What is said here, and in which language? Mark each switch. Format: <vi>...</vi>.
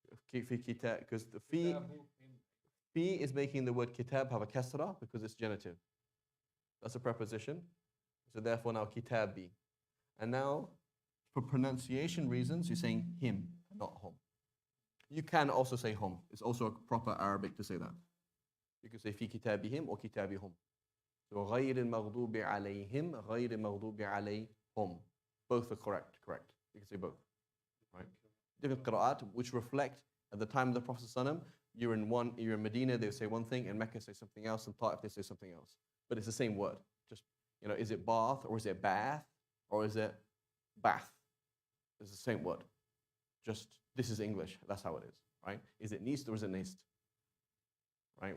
<en>Because the fi is making the word kitab have a kasra because it's genitive. That's a preposition. So therefore now kitabi. And now for pronunciation reasons, you're saying him, not hum. You can also say hum. It's also a proper Arabic to say that. You can say fi kitabihim or kitabihum.</en> <ar>So غير المغضوب عليهم غير المغضوب عليهم.</ar> <en>Both are correct. You can say both. Right? Different qira'at which reflect at the time of the Prophet ﷺ, you're in Medina, they say one thing, in Mecca say something else, in Ta'if they say something else. But it's the same word. Just, is it bath or is it bath or is it bath? It's the same word. Just, this is English. That's how it is, right? Is it nist or is it nist? Right?</en>